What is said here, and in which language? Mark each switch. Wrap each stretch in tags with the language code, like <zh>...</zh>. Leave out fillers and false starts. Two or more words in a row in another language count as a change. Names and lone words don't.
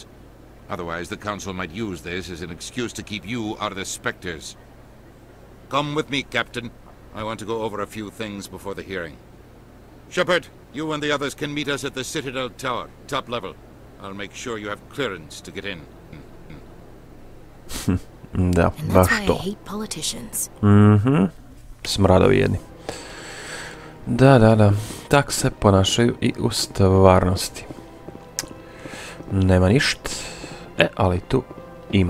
<en>Otherwise, the Council might use this as an excuse to keep you out of the Spectres. Come with me, Captain. I want to go over a few things before the hearing. Shepard, you and the others can meet us at the Citadel Tower, top level. I'll make sure you have clearance to get in.</en> <hr>Da, baš to. Smradovi jedni. Da. Tak se ponašaju i u stvarnosti. Nema ništa. Ali tu ima.</hr>